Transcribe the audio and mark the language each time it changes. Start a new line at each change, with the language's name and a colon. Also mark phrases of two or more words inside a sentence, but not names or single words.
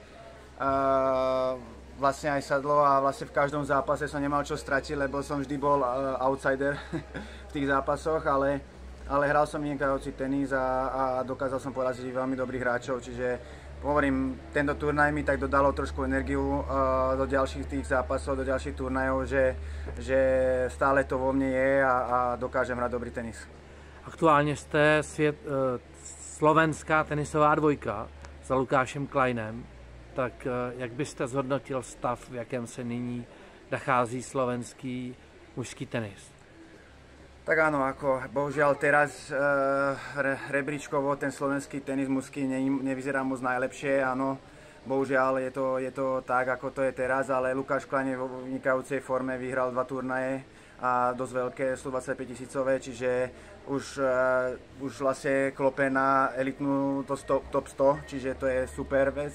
Slovak: vlastne aj sadlo a vlastne v každom zápase som nemal čo stratiť, lebo som vždy bol outsider v tých zápasoch, ale hral som vynikajúci tenis a dokázal som poraziť veľmi dobrých hráčov, čiže hovorím, tento turnaj mi tak dodalo trošku energiu do ďalších tých zápasov, do ďalších turnajov, že stále to vo mne je a dokážem hrať dobrý tenis.
Czech: Aktuálně jste slovenská tenisová dvojka za Lukášem Kleinem, tak jak byste zhodnotil stav, v jakém se nyní nachází slovenský mužský tenis?
Slovak: Tak áno, ako bohužiaľ teraz rebríčkovo ten slovenský tenis mužský nevyzerá moc najlepšie, áno. Bohužiaľ je to tak, ako to je teraz, ale Lukáš Klein je vo vynikajúcej forme, vyhral 2 turnaje a dosť veľké, 125 000, čiže už vlastne klope na elitnú top 100, čiže to je super vec.